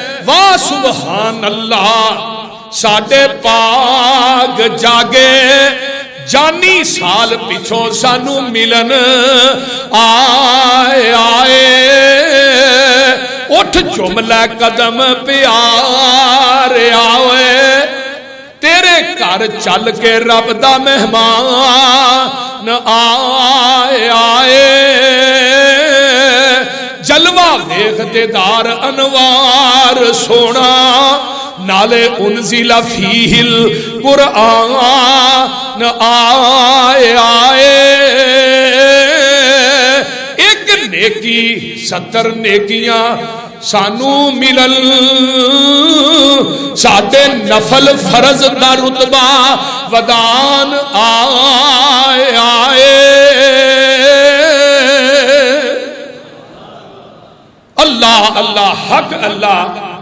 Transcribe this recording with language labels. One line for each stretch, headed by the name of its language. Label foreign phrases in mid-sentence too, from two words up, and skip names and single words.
Punjabi: واہ
Arabic: سبحان اللہ
Punjabi: ساڈے پاک جاگے جانی سال پچھوں سانو ملن آئے آئے اٹھ جملہ قدم پیار آئے تیرے گھر چل کے رب دا مہمان آئے آئے جلوہ ویکھ دیدار انوار سونا نالے
Arabic: انزل فیہ القرآن
Punjabi: آئے آئے ایک نیکی 70 نیکیاں سانو ملن ساڈے نفل فرض دا رتبہ ودان آئے آئے
Arabic: اللہ اللہ حق اللہ